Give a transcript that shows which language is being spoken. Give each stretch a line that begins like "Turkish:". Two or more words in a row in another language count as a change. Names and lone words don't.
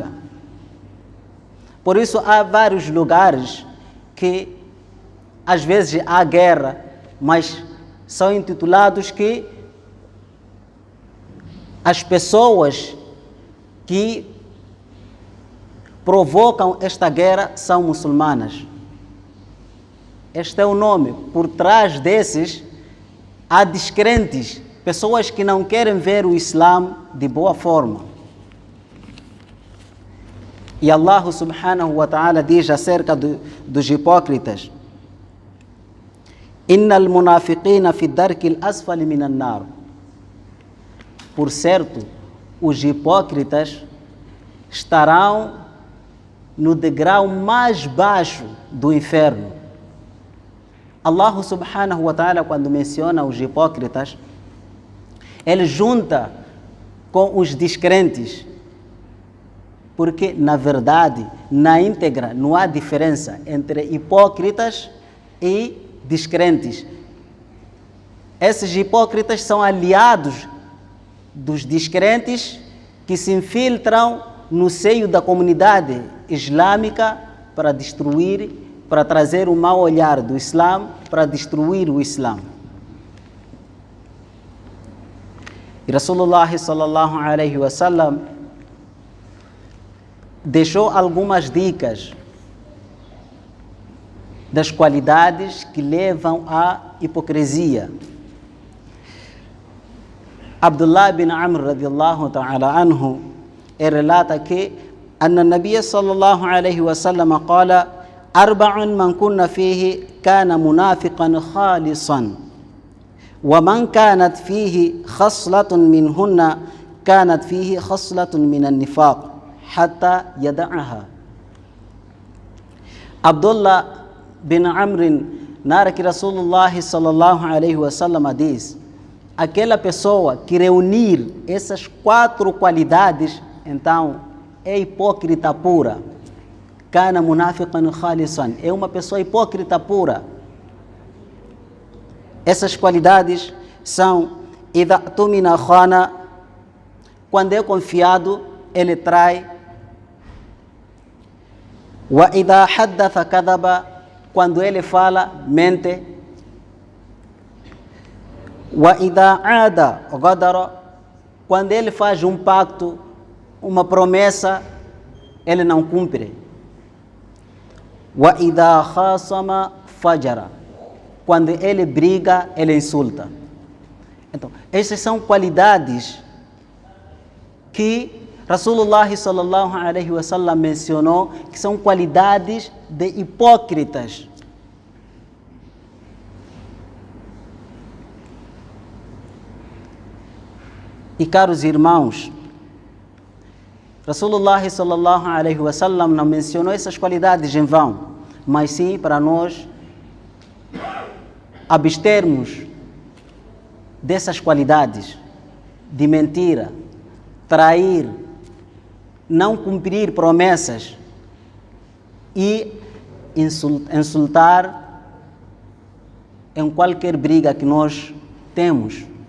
Portuguese: Por isso há vários lugares que às vezes há guerra, mas são intitulados que as pessoas que provocam esta guerra são muçulmanas. Este é o nome. Por trás desses há descrentes, pessoas que não querem ver o Islã de boa forma. E
Arabic: الله سبحانه وتعالى
Portuguese: diz acerca dos hipócritas:
Arabic: إن المنافقين في الدرك الأسفل من النار.
Portuguese: Por certo, os hipócritas estarão no degrau mais baixo do inferno.
Arabic: الله سبحانه وتعالى,
Portuguese: quando menciona os hipócritas, ele junta com os descrentes, porque na verdade, na íntegra, não há diferença entre hipócritas e descrentes. Esses hipócritas são aliados dos descrentes que se infiltram no seio da comunidade islâmica para destruir, para trazer o mau olhar do Islã, para destruir o Islã. E
Arabic: رسول الله صلى الله عليه وسلم
Portuguese: deixou algumas dicas das qualidades que levam à hipocrisia.
Arabic: Abdullah bin Amr رضي الله تعالى عنه
Portuguese: relata que
Arabic: أن النبي صلى الله عليه وسلم قال: أربع من كن فيه كان منافقا خالصا ومن كانت فيه خصلة منهن كانت فيه خصلة من النفاق حتى يدعها.
Portuguese: Abdullah bin Amr narra que
Arabic: رسول الله صلى الله عليه وسلم
Portuguese: diz: aquela pessoa que reunir essas 4 qualidades, então é hipócrita pura.
Arabic: كان منافقا خالصا,
Portuguese: é uma pessoa hipócrita pura. Essas qualidades são:
Arabic: إذا اؤتمن خان,
Portuguese: quando é confiado, ele trai.
Arabic: وإذا حدث كذب,
Portuguese: quando ele fala, mente.
Arabic: وإذا عاهد غدر,
Portuguese: quando ele faz um pacto, uma promessa, ele não cumpre.
Arabic: وإذا خاصم فجر,
Portuguese: quando ele briga, ele insulta. Então, essas são qualidades que
Arabic: رسول الله صلى الله عليه وسلم
Portuguese: mencionou, que são qualidades de hipócritas. E caros irmãos,
Arabic: رسول الله صلى الله عليه وسلم
Portuguese: não mencionou essas qualidades em vão, mas sim para nós abstermos dessas qualidades de mentira, trair, não cumprir promessas e insultar em qualquer briga que nós temos.